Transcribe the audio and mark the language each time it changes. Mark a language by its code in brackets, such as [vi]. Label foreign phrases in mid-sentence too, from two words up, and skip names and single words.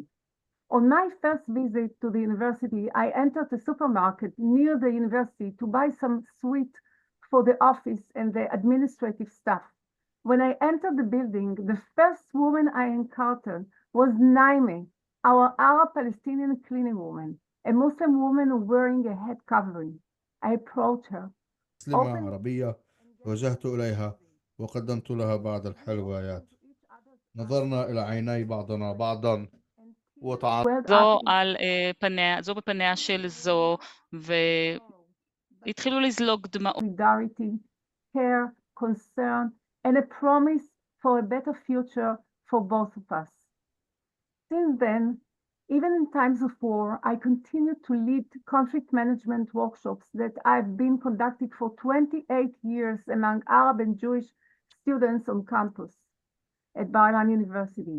[en] On my first visit to the university, I entered a supermarket near the university to buy some sweet for the office and the administrative staff. When I entered the building, the first woman I encountered was Naime, our Arab-Palestinian cleaning woman, a Muslim woman wearing a head covering. I approached her. [ar] مسلمة عربية وجهت إليها وقدمت لها بعض الحلويات. نظرنا إلى عيني بعضنا بعضا وتعاطفنا. [he] זו בפניה של זו, והתחילו לזלוג דמעות. [en] Solidarity, care, concern, and a promise for a better future for both of us. Since then, even in times of war, I continue to lead conflict management workshops that I've been conducting for 28 years among Arab and Jewish students on campus at Bar-Ilan University.